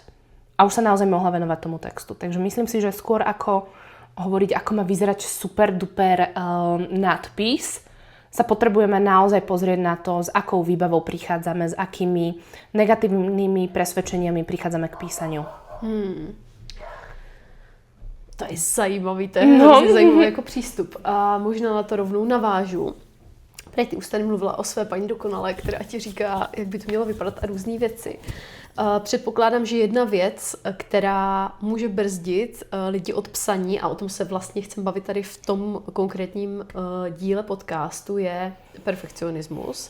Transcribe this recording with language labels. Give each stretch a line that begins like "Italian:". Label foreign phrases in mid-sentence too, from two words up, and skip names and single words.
Slovak: A už sa naozaj mohla venovať tomu textu. Takže myslím si, že skôr ako hovoriť, ako má vyzerať super duper nadpis, sa potrebujeme naozaj pozrieť na to, s akou výbavou prichádzame, s akými negatívnymi presvedčeniami prichádzame k písaniu.
Czech: To je zajímavý, to je hrozně zajímavý jako přístup. A možná na to rovnou navážu. Ty už tady mluvila o své paní dokonalé, která ti říká, jak by to mělo vypadat a různé věci. Předpokládám, že jedna věc, která může brzdit lidi od psaní, a o tom se vlastně chcem bavit tady v tom konkrétním díle podcastu, je perfekcionismus.